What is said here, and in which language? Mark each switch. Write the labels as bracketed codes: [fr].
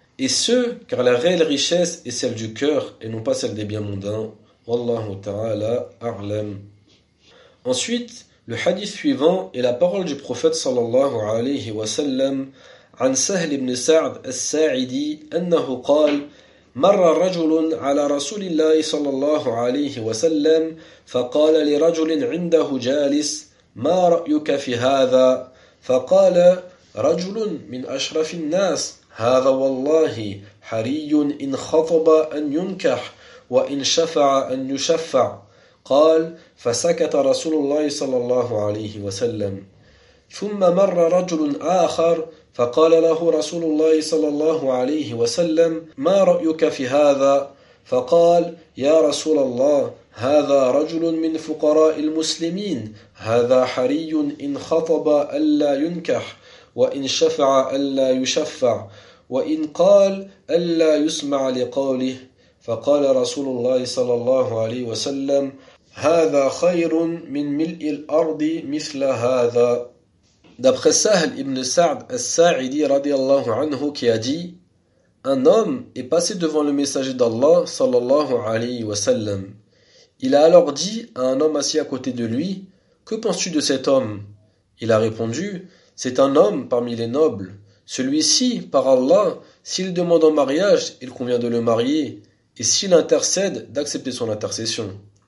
[fr] Et ce, car la réelle richesse est celle du cœur et non pas celle des biens mondains. [ar] Wallahu ta'ala a'lam. [fr] Ensuite, le hadith suivant est la parole du prophète [ar] sallallahu alayhi wa sallam عن سهل بن سعد الساعدي أنه قال مر رجل على رسول الله صلى الله عليه وسلم فقال لرجل عنده جالس: ما رأيك في هذا؟ فقال: رجل من أشرف الناس، هذا والله حري إن خطب أن ينكح وإن شفع أن يشفع. قال: فسكت رسول الله صلى الله عليه وسلم. ثم مر رجل آخر فقال له رسول الله صلى الله عليه وسلم: ما رأيك في هذا؟ فقال: يا رسول الله، هذا رجل من فقراء المسلمين، هذا حري إن خطب ألا ينكح وإن شفع ألا يشفع وإن قال ألا يسمع لقوله. فقال رسول الله صلى الله عليه وسلم: هذا خير من ملء الأرض مثل هذا. [fr] D'après Sahl ibn Sa'd al-Sa'idi [ar] radiallahu anhu [fr] qui a dit: un homme est passé devant le messager d'Allah [ar] sallallahu alayhi wa sallam. [fr] Il a alors dit à un homme assis à côté de lui: que penses-tu de cet homme? Il a répondu: c'est un homme parmi les nobles. Celui-ci, par Allah, s'il demande en mariage, il convient de le marier, et s'il intercède, d'accepter son intercession.